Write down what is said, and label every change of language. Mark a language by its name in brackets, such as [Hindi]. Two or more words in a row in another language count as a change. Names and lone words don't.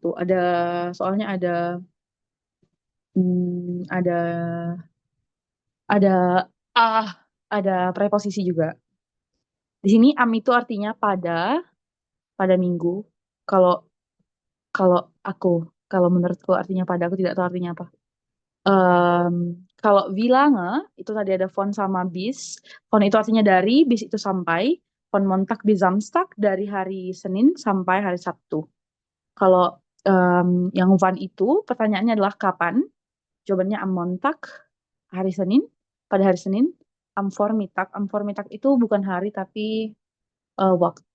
[Indonesian] Soalnya ada ada ah ada preposisi juga. Di sini am itu artinya pada minggu. Kalau kalau aku kalau menurutku artinya pada, aku tidak tahu artinya apa. Em, Kalau Wilange itu tadi ada von sama bis. Von itu artinya dari, bis itu sampai. [German] Von Montag bis Samstag [Indonesian] dari hari Senin sampai hari Sabtu. Kalau yang Van itu pertanyaannya adalah kapan? Jawabannya [German] am Montag, [Indonesian] hari Senin, pada hari Senin. [German] Am Vormittag, [Indonesian] itu bukan hari tapi waktu.